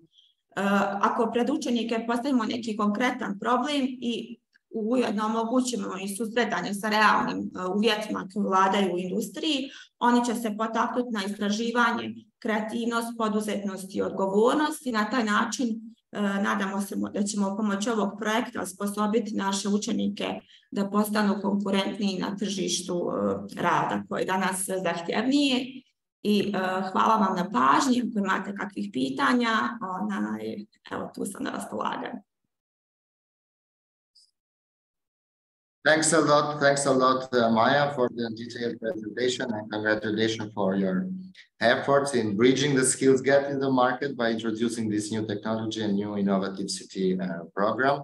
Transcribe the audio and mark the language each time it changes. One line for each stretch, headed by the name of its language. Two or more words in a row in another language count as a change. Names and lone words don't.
Croatian: Ako pred učenike postavimo neki konkretan problem i ujedno omogućimo i susretanje sa realnim uvjetima koji vladaju u industriji, oni će se potaknuti na istraživanje, kreativnost, poduzetnost i odgovornost i na taj način nadamo se da ćemo pomoću ovog projekta osposobiti naše učenike da postanu konkurentniji na tržištu rada koje je danas zahtjevnije. I hvala vam na pažnji. Ako imate kakvih pitanja, evo tu sam na raspolaganju.
English: Thanks a lot, Maya, for the detailed presentation, and congratulations for your efforts in bridging the skills gap in the market by introducing this new technology and new innovative city program.